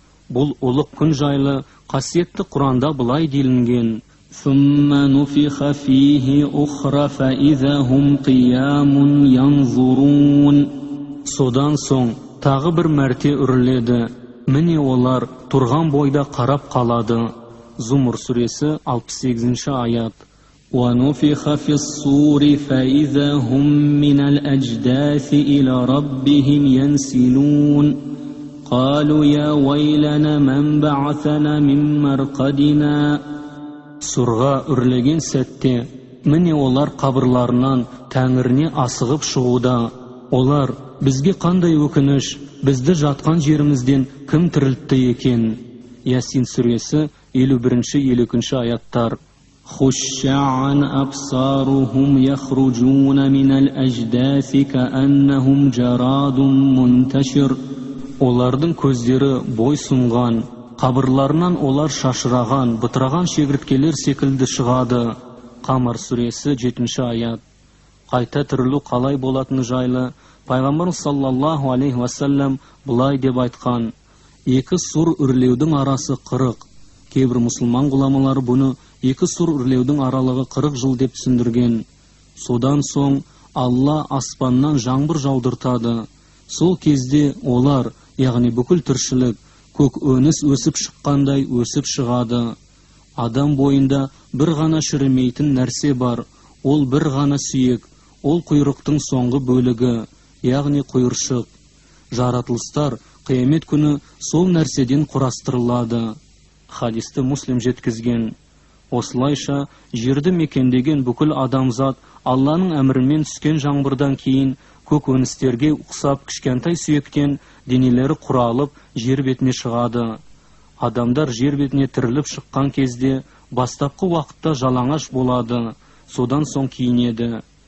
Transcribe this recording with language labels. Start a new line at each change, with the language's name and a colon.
Kazakh: Бұл ұлық күн жайлы қасиетті Құранда былай делінген:
Arabic: ثم نفخ فيه أخرى فإذا هم قيام ينظرون.
Kazakh: Содан соң тағы бір мәрте үріледі, міне олар тұрған бойда қарап қалады. Зумр сүресі 68-ші аят.
Arabic: ونفخ في الصور فإذا هم من الأجداث إلى ربهم ينسلون قالوا يا ويلنا من بعثنا من مرقدنا.
Kazakh: Surға үрлеген сәтте, міне олар қабырларынан Тәңіріне асығып шығуда. Олар: бізге қандай өкініш, бізді жатқан жерімізден кім тірілтті екен? Ясин сүресі 51-52 аяттар.
Arabic: خشعا أبصارهم يخرجون من الأجداث كأنهم جراد منتشر.
Kazakh: Олардың көздері бой сұнған, қабырларынан олар шашыраған, бытыраған шегірткелер секілді шығады. Қамар сүресі 7-ші аят. қайта тірілу қалай болатыны жайлы пайғамбар саллаллаху алейхи уассалам бұлай деп айтқан: екі сұр үрлеудің арасы 40. Кейбір мұсылман ғұламалары бұны екі сұр үрлеудің аралығы 40 жыл деп түсіндірген. Содан соң Алла аспаннан жаңбыр жаудыртады. Сол кезде олар, яғни бүкіл тіршілік, көк өніс өсіп шыққандай өсіп шығады. Адам бойында бір ғана шірімейтін нәрсе бар, ол бір ғана сүйек, ол құйрықтың соңғы бөлігі, яғни құйыршық. Жаратылыстар қиямет күні сол нәрседен құрастырылады. Хадисті Муслим жеткізген. Осылайша жерді мекендеген бүкіл адамзат Алланың әмірімен түскен жаңбырдан кейін көк өністерге ұқсап кішкентай сүйектен денелері құралып жер бетіне шығады. Адамдар жер бетіне тіріліп шыққан кезде бастапқы уақытта жалаңаш болады, содан соң киінеді.